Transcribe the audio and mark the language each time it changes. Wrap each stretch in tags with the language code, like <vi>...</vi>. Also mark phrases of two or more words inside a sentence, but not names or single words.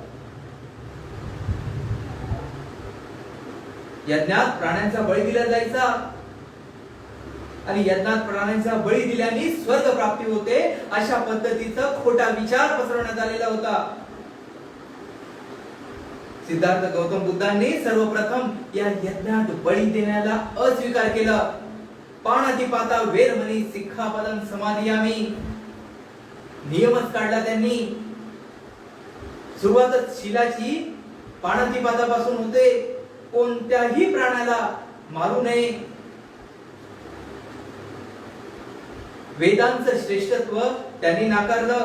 <mr>यज्ञात प्राण्यांचा बळी दिला जायचा आणि यज्ञात प्राण्यांचा बळी दिल्याने स्वर्ग प्राप्ती होते, अशा पद्धतीचा खोटा विचार पसरवण्यात आलेला होता. सिद्धार्थ गौतम बुद्धांनी सर्वप्रथम या यज्ञात बळी देण्याला अस्वीकार केला.</mr> <pi>पाणातिपाता वेरमणी सिक्खापदं समादियामी</pi> <mr>नियमच काढला त्यांनी. सुरुवातच शिलाची पाणातिपातापासून होते. कोणत्याही प्राण्याला मारू नये. वेदांचं श्रेष्ठत्व त्यांनी नाकारलं.</mr>